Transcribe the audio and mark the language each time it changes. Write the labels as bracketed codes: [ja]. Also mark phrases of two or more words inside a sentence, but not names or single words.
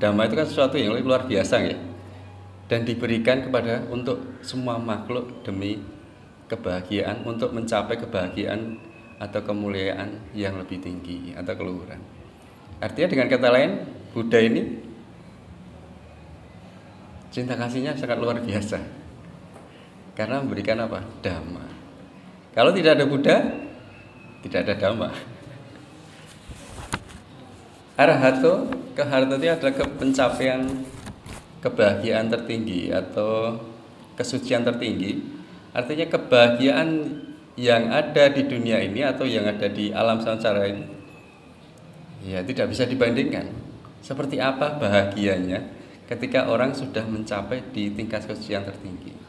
[id] Dhamma itu kan sesuatu yang luar biasa ya. Dan diberikan kepada untuk semua makhluk demi kebahagiaan, untuk mencapai kebahagiaan atau kemuliaan yang lebih tinggi atau keluhuran. Artinya dengan kata lain, Buddha ini cinta kasihnya sangat luar biasa karena memberikan apa? Dhamma. Kalau tidak ada Buddha, tidak ada Dhamma. Arahato, keharto itu adalah pencapaian kebahagiaan tertinggi atau kesucian tertinggi. Artinya kebahagiaan yang ada di dunia ini atau yang ada di alam samsara ini, ya tidak bisa dibandingkan. Seperti apa bahagianya ketika orang sudah mencapai di tingkat kesucian tertinggi.